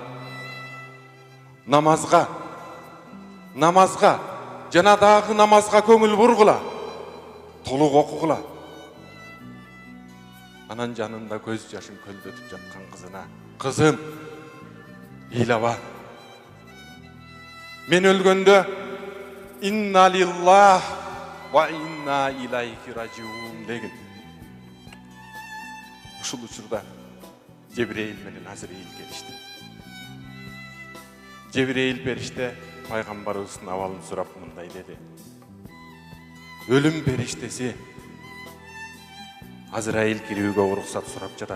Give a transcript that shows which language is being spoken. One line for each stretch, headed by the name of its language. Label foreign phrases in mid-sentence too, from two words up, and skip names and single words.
Kyrgyz: Намазга жана дагы намазга көңүл бургула. Толук окугула." Анан жанында көз жашын көлдөтүп жаткан кызына: "Кызым, ыйлаба. Мен өлгөндө
Arabic: إنا لله وإنا إليه راجعون"
Kyrgyz: деген. Ушул учурда Жебрейил менен Азраил келишти. Жебрейил периште пайгамбарыбыздын абалын сурап мындай деди: "Өлүм периштеси Азраил кирүүгө уруксат сурап жатат.